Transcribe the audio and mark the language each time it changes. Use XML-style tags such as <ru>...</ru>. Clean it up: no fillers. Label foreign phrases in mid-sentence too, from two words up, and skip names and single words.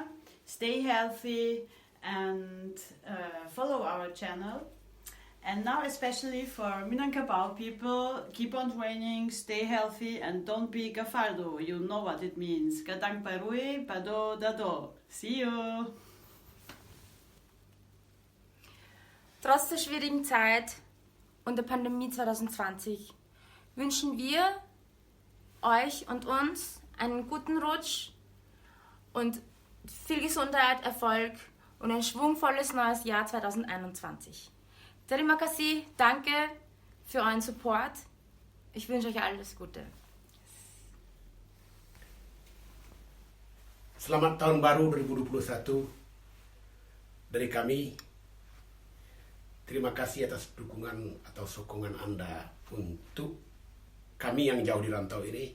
<en>Stay healthy and follow our channel. And now especially for Minangkabau people, keep on training, stay healthy and don't be gafardo. You know what it means.</en> <min>Kadang parui, pado dado.</min> <en>See you!</en> <de>Trotz der schwierigen Zeit und der Pandemie 2020 wünschen wir euch und uns einen guten Rutsch und viel Gesundheit, Erfolg und ein schwungvolles neues Jahr 2021.</de> <id>Terima kasih,</id> <de>danke für euren Support. Ich wünsche euch alles Gute.</de> <id>Selamat Tahun Baru 2021 dari kami. Terima kasih atas dukungan atau sokongan Anda untuk kami yang jauh di rantau ini.</id>